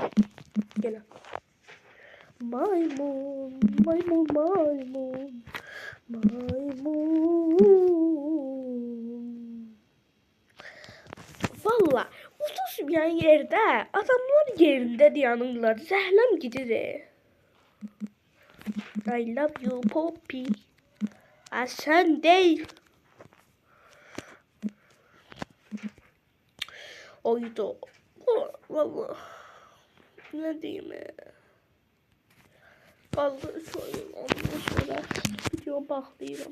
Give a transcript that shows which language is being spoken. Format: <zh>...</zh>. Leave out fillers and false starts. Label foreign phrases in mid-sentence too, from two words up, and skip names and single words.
<tr>Gel. Maymun. Maymun.</tr> <az>Valla uçuşmayan yerde adamlar yerində dayanırlar. Zəhləm gedir.</az> <en>I love you Poppy.</en> <tr>Sen değil. Oydu. Valla. Ne diyeyim ya. Vallahi soyun. Ondan sonra video bakıyorum.</tr>